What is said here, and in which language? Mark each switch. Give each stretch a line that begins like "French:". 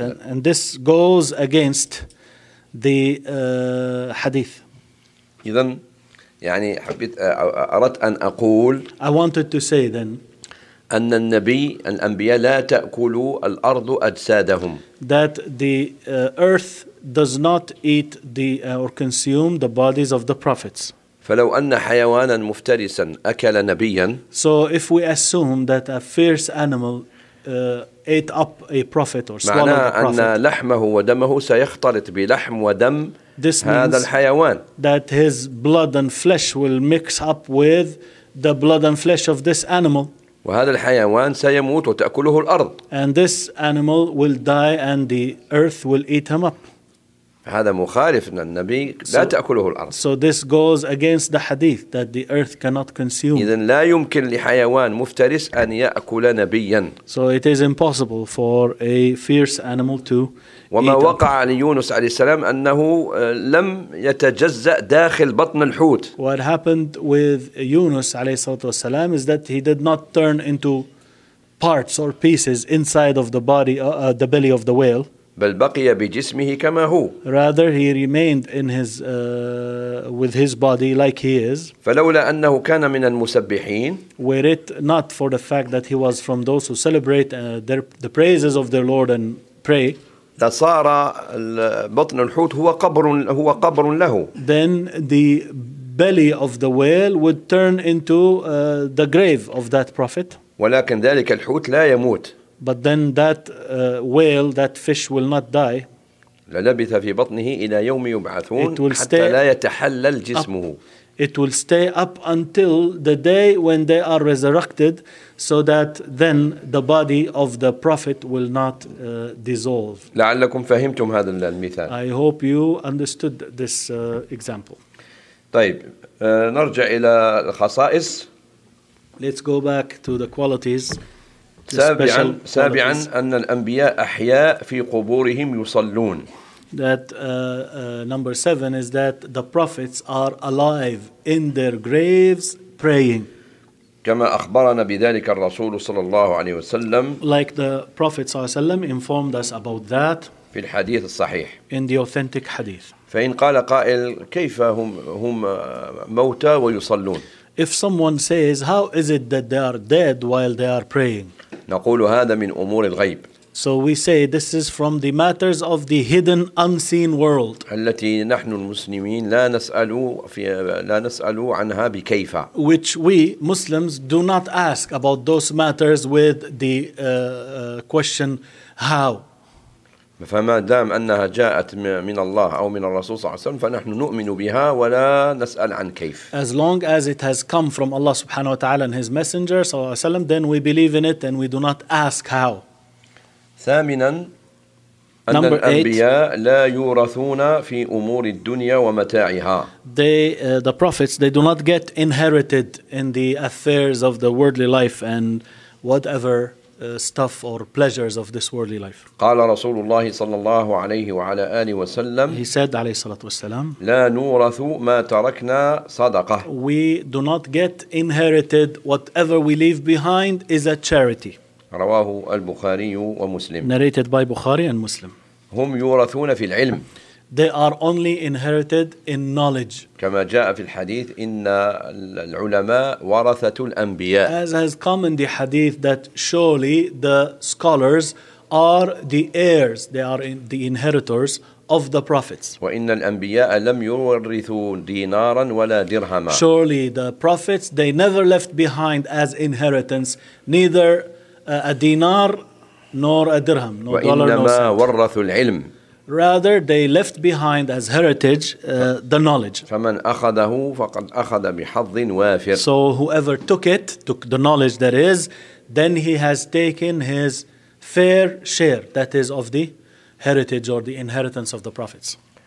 English: And this goes against the hadith.
Arabic: إذن يعني حبيت أردت أن أقول.
English: I wanted to say then.
Arabic: أن النبي الأنبياء لا تأكلوا الأرض أجسادهم.
English: That the earth does not eat the or consume the bodies of the prophets.
Arabic: فلو أن حيوانا مفترسا أكل نبيا.
English: So if we assume that a fierce animal ate up a prophet or swallowed a prophet.
Arabic: معنى أن لحمه ودمه سيختلط بلحم ودم هذا الحيوان.
English: That his blood and flesh will mix up with the blood and flesh of this animal.
Arabic: وهذا الحيوان سيموت وتأكله الأرض.
English: And this animal will die and the earth will eat him up.
Arabic: هذا مخالف للنبي لا تأكله الأرض.
English: So this goes against the hadith that the earth cannot consume.
Arabic: إذن لا يمكن لحيوان مفترس أن يأكل نبيا.
English: So it is impossible for a fierce animal to
Arabic: وما
English: eat
Arabic: وقع ليونس عليه السلام أنه لم يتجزأ داخل بطن الحوت.
English: What happened with Yunus
Arabic: عليه الصلاة والسلام
English: is that he did not turn into parts or pieces inside of the body, the belly of the whale.
Arabic: بل بقي بجسمه كما هو.
English: Rather he remained in his with his body like he is.
Arabic: فلولا أنه كان من المسبحين.
English: Were it not for the fact that he was from those who celebrate the praises of their Lord and pray.
Arabic: لصار بطن الحوت هو قبر له.
English: Then the belly of the whale would turn into the grave of that prophet.
Arabic: ولكن ذلك الحوت لا يموت.
English: But then that whale, that fish will not die.
Arabic: لَلَبِثَ فِي بَطْنِهِ إِلَى يَوْمِ يُبْعَثُونَ حَتَّى لَا يَتَحَلَّلْ جِسْمُهُ.
English: It will stay up until the day when they are resurrected, so that then the body of the prophet will not dissolve.
Arabic: لَعَلَّكُمْ فَهِمْتُمْ هَذَا الْمِثَالِ.
English: I hope you understood this example.
Arabic: طيب نرجع إلى الخصائص.
English: Let's go back to the qualities.
Arabic: سابعا أن الأنبياء أحياء في قبورهم يصلون.
English: That number seven is that the prophets are alive in their graves praying.
Arabic: كما أخبرنا بذلك الرسول صلى الله عليه وسلم.
English: Like the Prophet
Arabic: صلى الله عليه وسلم
English: informed us about that.
Arabic: في الحديث الصحيح.
English: In the authentic hadith.
Arabic: فإن قال قائل كيف هم موتى ويصلون.
English: If someone says, how is it that they are dead while they are praying?
Arabic: نقول هذا من أمور الغيب.
English: So we say this is from the matters of the hidden unseen world.
Arabic: التي نحن المسلمين لا نسأل في لا نسأل عنها بكيف.
English: Which we Muslims do not ask about those matters with the question how.
Arabic: فما دام أنها جاءت من الله أو من الرسول صلى الله عليه وسلم فنحن نؤمن بها ولا نسأل عن كيف.
English: As long as it has come from Allah
Arabic: سبحانه وتعالى
English: and His Messenger
Arabic: صلى الله عليه وسلم,
English: then we believe in it and we do not ask how.
Arabic: ثامنا أن
English: Number
Arabic: الأنبياء
English: eight,
Arabic: لا يورثون في أمور الدنيا ومتاعها.
English: The prophets, they do not get inherited in the affairs of the worldly life and whatever stuff or pleasures of this worldly life.
Arabic: قال رسول الله صلى الله عليه وعلى آله وسلم.
English: He said
Arabic: عليه الصلاة والسلام. لا نورث ما تركنا صدقة.
English: We do not get inherited. Whatever we leave behind is a charity.
Arabic: رواه البخاري ومسلم.
English: Narrated by Bukhari and Muslim.
Arabic: هم يورثون في العلم.
English: They are only inherited in knowledge.
Arabic: كما جاء في الحديث إن العلماء ورثة الأنبياء.
English: As has come in the hadith that surely the scholars are the heirs, they are in the inheritors of the prophets.
Arabic: وإن الأنبياء لم يورثوا دينارا ولا درهما.
English: Surely the prophets, they never left behind as inheritance neither a dinar nor a dirham nor dollar nor cent.
Arabic: وإنما ورثوا العلم.
English: Rather, they left behind as heritage the knowledge.
Arabic: فمن أخذه فقد أخذ بحظ وافر.
English: So whoever took it, took the knowledge that is, then he has taken his fair share, that is of the heritage or the inheritance of the prophets.